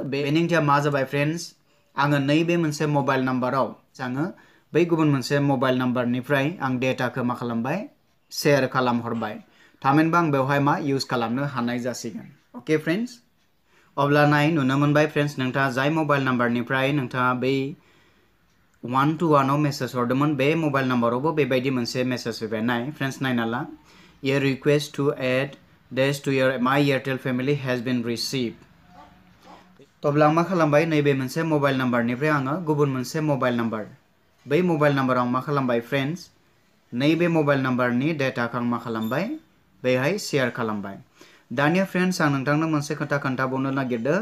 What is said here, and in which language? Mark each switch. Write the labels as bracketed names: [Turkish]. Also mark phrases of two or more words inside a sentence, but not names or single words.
[Bodo] बेनि ओंथिया मा जाबाय फ्रेंड्स, आङो नैबे मोनसे मबाइल नाम्बाराव आङो बै गुबुन मोनसे मबाइल नाम्बारनिफ्राय आं डेटाखौ मा खालामबाय, शेयार खालामहरबाय। थामहिनबा आं बेवहाय मा इउज खालामनो हानाय जासिगोन। अके फ्रेंड्स, अब्ला नाय नुनो मोनबाय फ्रेंड्स नोंथाङा जाय मबाइल नाम्बारनिफ्राय नोंथाङा बै 121 आव मेसेज हरदोंमोन बे मबाइल नाम्बारावबो बेबायदि मोनसे मेसेज फैबाय। नाय फ्रेंड्स नायना ला, [English] Your request to add dash to your My Airtel family has been received. [Bodo] अब्ला आं मा खालामबाय, नैबे मोनसे मबाइल नाम्बारनिफ्राय आङो गुबुन मोनसे मबाइल नाम्बार, बै मबाइल नाम्बाराव आं मा खालामबाय फ्रेंड्स, नैबे मबाइल नाम्बारनि डेटाखौ आं मा खालामबाय, बेहाय शेयार खालामबाय। दानिया फ्रेंड्स आं नोंथांनो मोनसे खोथा खोन्थाबावनो नागिरदों।